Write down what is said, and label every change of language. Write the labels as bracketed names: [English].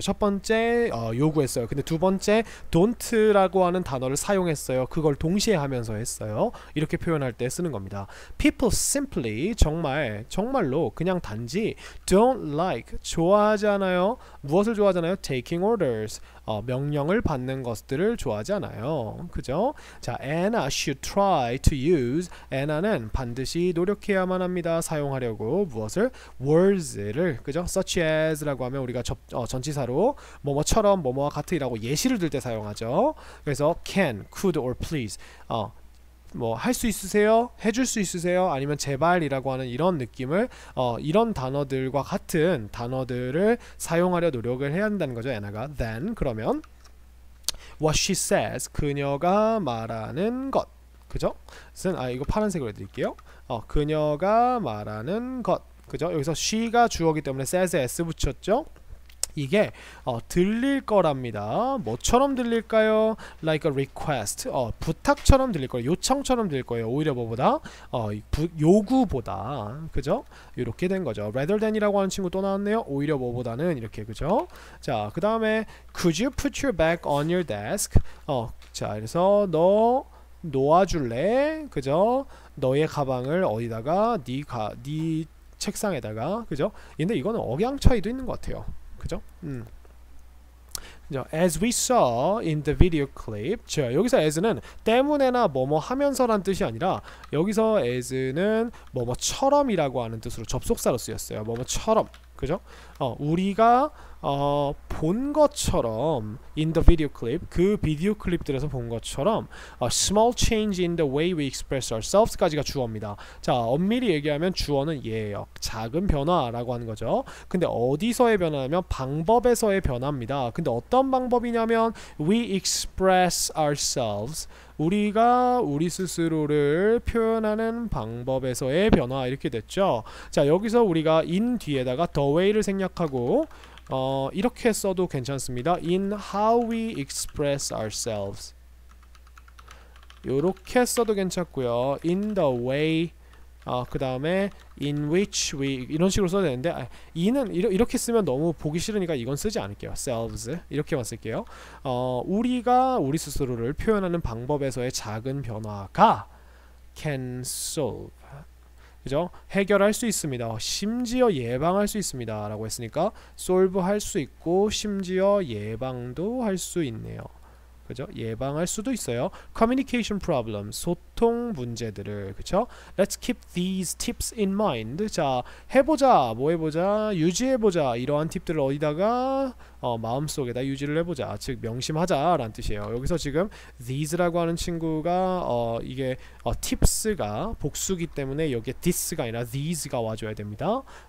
[Korean] 첫 번째 요구했어요. 근데 두 번째 don't라고 하는 단어를 사용했어요. 그걸 동시에 하면서 했어요. 이렇게 표현할 때 쓰는 겁니다. [English] People simply, [Korean] 정말로 그냥 단지 [English] don't like, [Korean] 좋아하지 않아요. 무엇을 좋아하지 않아요? [English] Taking orders, [Korean] 명령을 받는 것들을 좋아하지 않아요. 그죠? [English] 자, Anna should try to use, [Korean] Anna는 반드시 노력해야만 합니다. 사용하려고 무엇을? words를, 그죠? such as 라고 하면 우리가 전치사로 뭐뭐처럼 뭐뭐와 같으라고 예시를 들 때 사용하죠. 그래서 can, could or please, 뭐 할 수 있으세요? 해줄 수 있으세요? 아니면 제발이라고 하는 이런 느낌을 이런 단어들과 같은 단어들을 사용하려 노력을 해야 한다는 거죠. 애나가 then, 그러면 [English] what she says, [Korean] 그녀가 말하는 것. 그죠? 이거 파란색으로 해드릴게요. 그녀가 말하는 것. 그죠? 여기서 she가 주어기 때문에 says에 s 붙였죠? 이게 들릴 거랍니다. 뭐처럼 들릴까요? [English] Like a request. [Korean] 부탁처럼 들릴 거예요. 요청처럼 들릴 거예요. 오히려 뭐보다 요구보다. 그죠? 이렇게 된 거죠. rather than이라고 하는 친구 또 나왔네요. 오히려 뭐보다는 이렇게. 그죠? [English] 자, 그 다음에 could you put your bag on your desk? [Korean] 자, 그래서 너 놓아줄래? 그죠? 너의 가방을 어디다가 네 책상에다가. 그죠? 근데 이거는 억양 차이도 있는 것 같아요. 그죠? 그죠? [English] As we saw in the video clip. [Korean] 자, 여기서 as는 때문에나 뭐뭐 하면서란 뜻이 아니라 여기서 as는 뭐뭐처럼이라고 하는 뜻으로 접속사로 쓰였어요. 뭐뭐처럼. 그죠? 우리가 본 것처럼 [English] in the video clip, [Korean] 그 비디오 클립들에서 본 것처럼 [English] small change in the way we express ourselves [Korean] 까지가 주어입니다. 자, 엄밀히 얘기하면 주어는 얘예요. 작은 변화라고 하는 거죠. 근데 어디서의 변화냐면 방법에서의 변화입니다. 근데 어떤 방법이냐면 we express ourselves, 우리가 우리 스스로를 표현하는 방법에서의 변화, 이렇게 됐죠. 자, 여기서 우리가 in 뒤에다가 the way를 생략하고 이렇게 써도 괜찮습니다. [English] In how we express ourselves, [Korean] 요렇게 써도 괜찮고요. In the way, 그 다음에 in which we, 이런 식으로 써야 되는데 in은 이렇게 쓰면 너무 보기 싫으니까 이건 쓰지 않을게요. selves 이렇게만 쓸게요. 우리가 우리 스스로를 표현하는 방법에서의 작은 변화가 [English] can solve, [Korean] 그죠? 해결할 수 있습니다. 심지어 예방할 수 있습니다 라고 했으니까 solve 할 수 있고 심지어 예방도 할 수 있네요. 그죠? 예방할 수도 있어요. [English] Communication problem, [Korean] 소통 문제들을. 그죠? [English] Let's keep these tips in mind. [Korean] 자, 해보자, 뭐 해보자, 유지해보자, 이러한 팁들을 어디다가 마음속에다 유지를 해보자, 즉 명심하자 라는 뜻이에요. 여기서 지금 these라고 하는 친구가 이게 tips가 복수기 때문에 여기에 this가 아니라 these가 와줘야 됩니다.